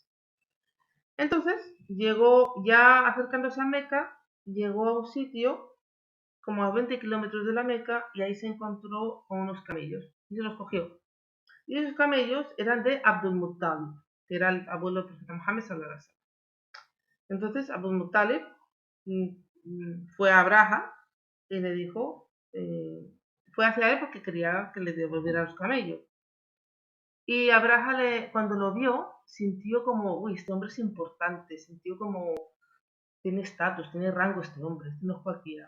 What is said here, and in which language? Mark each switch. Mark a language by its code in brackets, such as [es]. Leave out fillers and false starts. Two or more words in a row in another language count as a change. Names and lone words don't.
[es] Entonces, llegó, ya acercándose a Meca, llegó a un sitio como a 20 kilómetros de la Meca y ahí se encontró con unos camellos y se los cogió. Y esos camellos eran de Abdul Muttalib, que era el abuelo del profeta Muhammad [ar] صلى الله عليه وسلم. [es] Entonces Abdul Muttalib fue a Abraha y le dijo, fue hacia él porque quería que le devolviera los camellos. Y Abraha, cuando lo vio, sintió como, uy, este hombre es importante, sintió como, tiene estatus, tiene rango este hombre, este no es cualquiera.